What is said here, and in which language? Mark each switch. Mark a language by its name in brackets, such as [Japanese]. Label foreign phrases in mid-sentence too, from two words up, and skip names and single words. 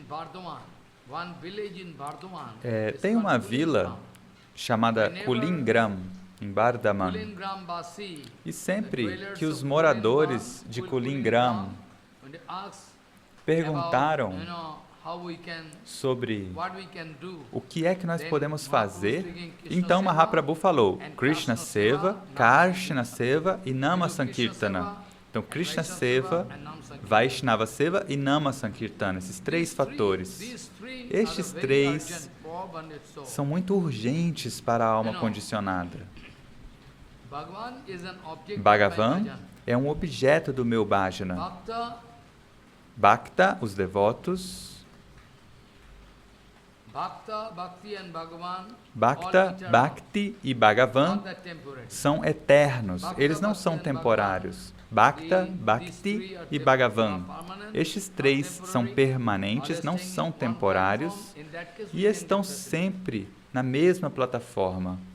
[Portuguese] Tem uma vila chamada Kulingram, em Bardhaman. E sempre que os moradores de Kulingram perguntaram sobre o que é que nós podemos fazer, então Mahaprabhu falou Krishna Seva, Karshna Seva e [Sanskrit] नाम सङ्कीर्तन. [Portuguese] Então Krishna Seva, [Sanskrit] वैष्णव सेवा [Portuguese] e [Sanskrit] नाम सङ्कीर्तन, [Portuguese] esses três fatores. Estes três são muito urgentes para a alma condicionada. Bhagavan é um objeto do meu bhajana. Bhakta, os devotos. Bhakta, Bhakti e Bhagavan são eternos, eles não são temporários. Bhakta, Bhakti e Bhagavan. Estes três são permanentes, não são temporários e estão sempre na mesma plataforma.